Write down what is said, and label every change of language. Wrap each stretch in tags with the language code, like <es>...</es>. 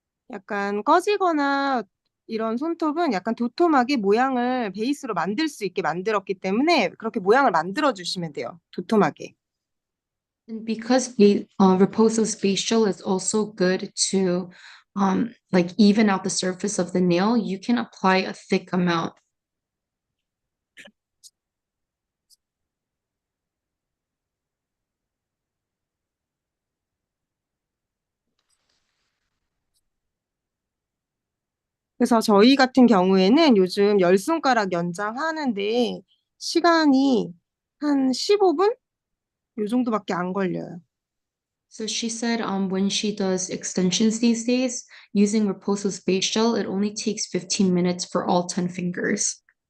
<ko>약간 꺼지거나 이런 손톱은 약간 도톰하게 모양을 베이스로 만들 수 있게 만들었기 때문에 그렇게 모양을 만들어 주시면 돼요. 도톰하게.</ko> <en>And because Reposo spatial is also good to like even out the surface of the nail, you can apply a thick amount.</en> <ko>그래서 저희 같은 경우에는 요즘 10손가락 연장하는데 시간이 한 15분? 요 정도밖에 안 걸려요.</ko> <en>So she said when she does extensions these days, using Reposo spatial, it only takes 15 minutes for all 10 fingers.</en>